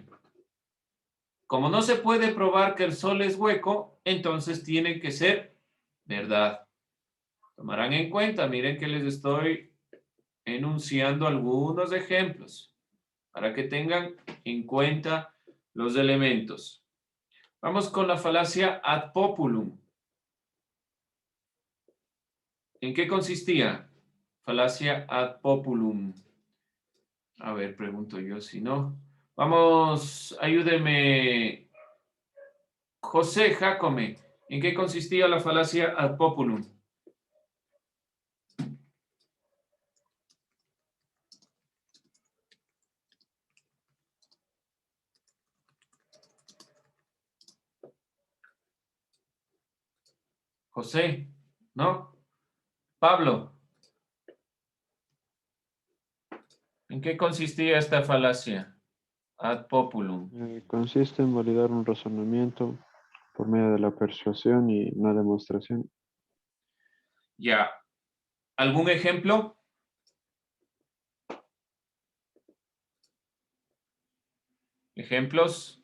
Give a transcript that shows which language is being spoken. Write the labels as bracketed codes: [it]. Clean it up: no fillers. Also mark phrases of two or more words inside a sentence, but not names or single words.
[es] Como no se puede probar que el sol es hueco, entonces tiene que ser verdad. Tomarán en cuenta, miren que les estoy enunciando algunos ejemplos para que tengan en cuenta los elementos. Vamos con la falacia [la] ad populum. [es] ¿En qué consistía? Falacia [la] ad populum. [es] A ver, pregunto yo, si no. Vamos, ayúdeme. José Jacome, ¿en qué consistía la falacia [la] ad populum? [es] José, ¿no? Pablo, ¿en qué consistía esta falacia [la] ad populum? [es] Consiste en validar un razonamiento por medio de la persuasión y no demostración. Ya. ¿Algún ejemplo? ¿Ejemplos?